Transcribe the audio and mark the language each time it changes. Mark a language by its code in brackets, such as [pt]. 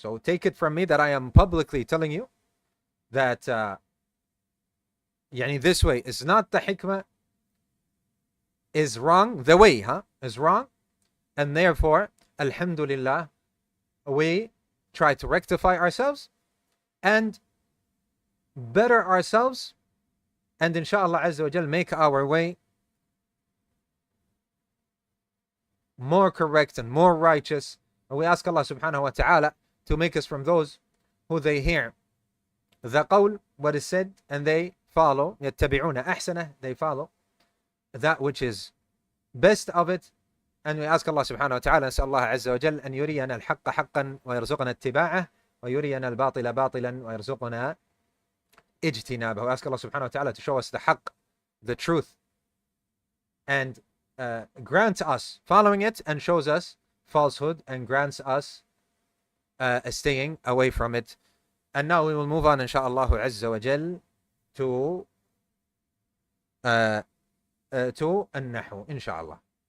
[en] So take it from me that I am publicly telling you that this way is not the hikmah, is wrong, the way is wrong, and therefore alhamdulillah we try to rectify ourselves and better ourselves, and inshallah Azza wa Jal make our way more correct and more righteous. And we ask Allah subhanahu wa ta'ala to make us from those who they hear the qawl, what is said, and they follow, [ar] يتبعون أحسنه, [en] they follow that which is best of it. And we ask Allah subhanahu wa ta'ala, [ar] نسأل الله عز وجل أن يرينا الحق حقا ويرزقنا اتباعه ويرينا الباطل باطلا ويرزقنا اجتنابه. [en] We ask Allah subhanahu wa ta'ala to show us the haqq, the truth, and grant us following it, and shows us falsehood and grants us staying away from it. And now we will move on inshaAllah Azza wa Jal to An-Nahu inshaAllah.